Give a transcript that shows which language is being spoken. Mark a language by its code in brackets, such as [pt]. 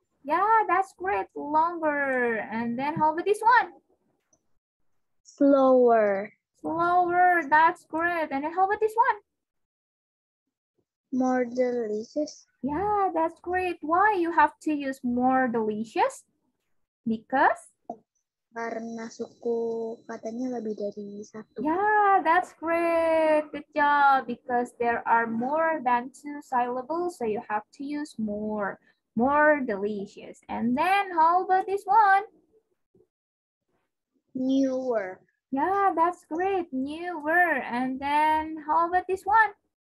[en] Yeah, that's great. Longer. And then how about this one? Slower. Slower. That's great. And then how about this one? More delicious. Yeah, that's great. Why you have to use more delicious? Because? [id] Karena suku katanya lebih dari 1. [en] Yeah, that's great. Good job. Because there are more than 2 syllables, so you have to use more. More delicious. And then how about this one? Newer. Yeah, that's great. Newer. And then how about this one?